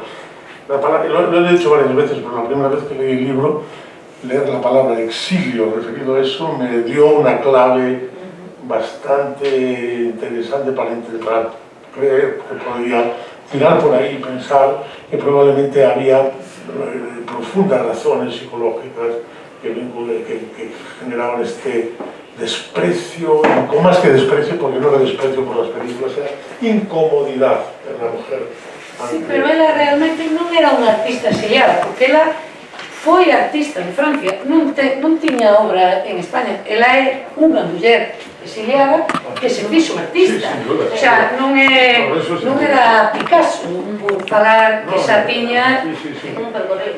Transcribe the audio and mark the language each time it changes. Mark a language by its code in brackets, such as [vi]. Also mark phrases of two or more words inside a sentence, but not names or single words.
[es] Lo he dicho varias veces, pero la primera vez que leí el libro, leer la palabra exilio referido a eso me dio una clave bastante interesante para creer que podía tirar por ahí y pensar que probablemente había profundas razones psicológicas que generaban este desprecio, o más que desprecio, porque no era desprecio por las películas, era incomodidad en la mujer. Sí, [gl] pero ela realmente non era unha artista exiliada, porque ela foi artista en Francia, non tiña obra en España. Ela é unha muller exiliada que se fixo artista. [es] O sea, [gl] non era Picasso, por falar que xa tiña un percorrido.